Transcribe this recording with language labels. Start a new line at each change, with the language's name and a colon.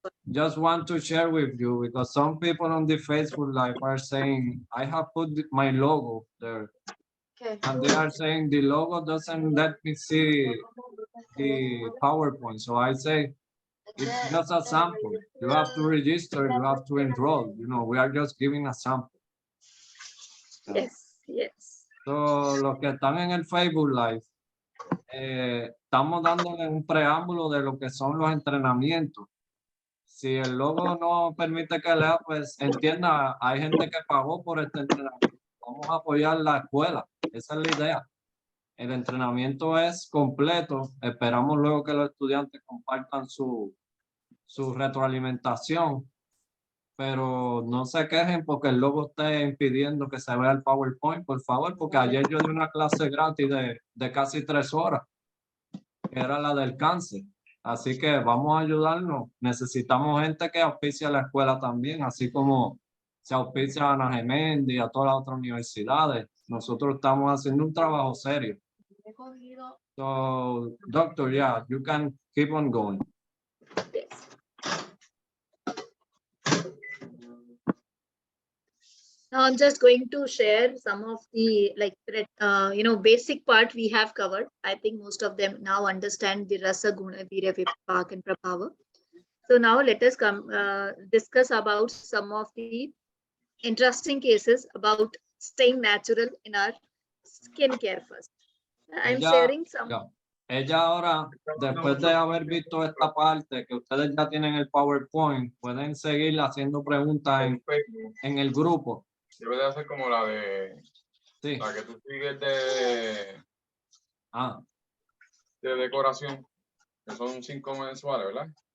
English: Just want to share with you because some people on the Facebook Live are saying, I have put my logo there. Okay. And they are saying the logo doesn't let me see the PowerPoint. So I say, it's just a sample. You have to register, you have to enroll. You know, we are just giving a sample. Yes, yes.
Spanish: So, los que están en el Facebook Live, estamos dándole un preámbulo de lo que son los entrenamientos. Si el logo no permite que lea, pues entienda, hay gente que pagó por este entrenamiento. Vamos a apoyar la escuela. Esa es la idea. El entrenamiento es completo. Esperamos luego que los estudiantes compartan su retroalimentación. Pero no se quejen porque el logo esté impidiendo que se vea el PowerPoint, por favor, porque ayer yo di una clase gratis de casi 3 horas, que era la del cáncer. Así que vamos a ayudarnos. Necesitamos gente que auspicie a la escuela también, así como se auspicia a Ana Gemendi y a todas las otras universidades. Nosotros estamos haciendo un trabajo serio.
English: So, doctor, yeah, you can keep on going. Yes. Now I'm just going to share some of the basic part we have covered. I think most of them now understand the Rasa, Guna, Virya, Vipak and Prabhava. So now let us discuss about some of the interesting cases about staying natural in our skincare first. I'm sharing some. Yeah.
Spanish: Ella ahora, después de haber visto esta parte, que ustedes ya tienen el PowerPoint, pueden seguir haciendo preguntas en el grupo. Debe de hacer como la de Sí. la que tú sigues de decoración, que son 5 mensuales, ¿verdad?